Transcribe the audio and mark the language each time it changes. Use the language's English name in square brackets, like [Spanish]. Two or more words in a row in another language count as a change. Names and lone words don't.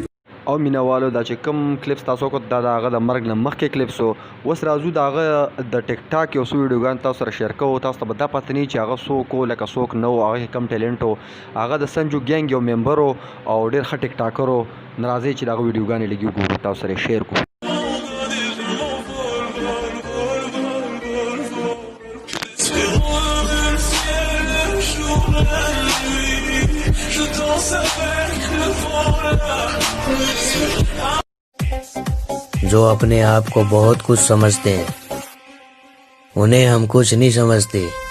[Pashto] او مینوالو دا چې کوم کلیپس تاسو کو دا هغه د مرګ نه مخکې کلیپس اوس راځو دا هغه د ټیک ټاک یو څو ویډیوګان تاسو سره شیر کوو. تاسو ته به دا پته نه چې هغه څوک و لکه څوک نه و هغه کم ټیلنټ و هغه د سنجو ګینګ یو ممبر و او ډېر ښه ټیک ټاکر و. ناراضي چې دغه ویډیوګانې لګي وګورو تاسو سره شیر کړو. [Hindi] जो अपने आप को बहुत कुछ समझते हैं उन्हें हम कुछ नहीं समझते.